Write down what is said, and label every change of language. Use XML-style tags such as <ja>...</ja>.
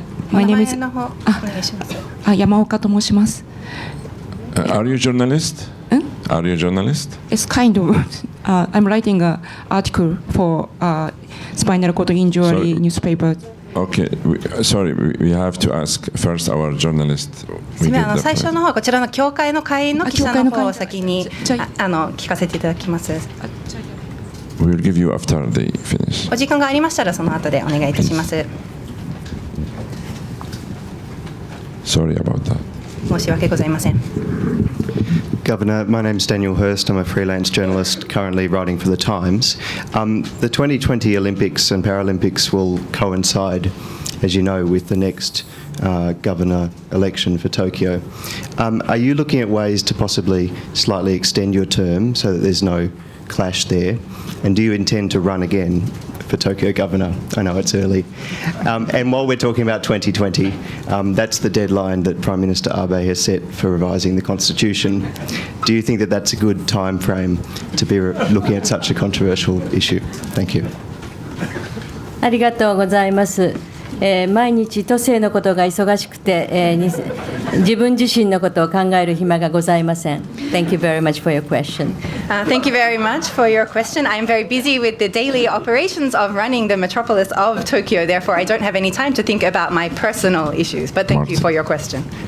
<en>My name is</en> <ja>山岡と申します。</ja> <en>Are you a journalist? Are you a journalist? It's kind of. I'm writing an article for spinal cord injury newspaper. Okay, sorry, we have to ask first our journalist.</en> <ja>最初の方はこちらの協会の会員の記者の方を先に聞かせていただきます。</ja> <en>We will give you after they finish.</en> <ja>お時間がありましたらその後でお願いいたします。</ja> <en>Sorry about that.</en> <ja>申し訳ございません。</ja> <en>Governor, my name is Daniel Hurst. I'm a freelance journalist currently writing for The Times. The 2020 Olympics and Paralympics will coincide, as you know, with the next governor election for Tokyo. Are you looking at ways to possibly slightly extend your term so that there's no clash there? And do you intend to run again for Tokyo governor? I know it's early. And while we're talking about 2020, that's the deadline that Prime Minister Abe has set for revising the constitution. Do you think that that's a good time frame to be looking at such a controversial issue? Thank you.</en> <ja>ありがとうございます。毎日都政のことが忙しくて、自分自身のことを考える暇がございません。</ja> <en>Thank you very much for your question. Thank you very much for your question. I'm very busy with the daily operations of running the metropolis of Tokyo. Therefore, I don't have any time to think about my personal issues. But thank you for your question.</en>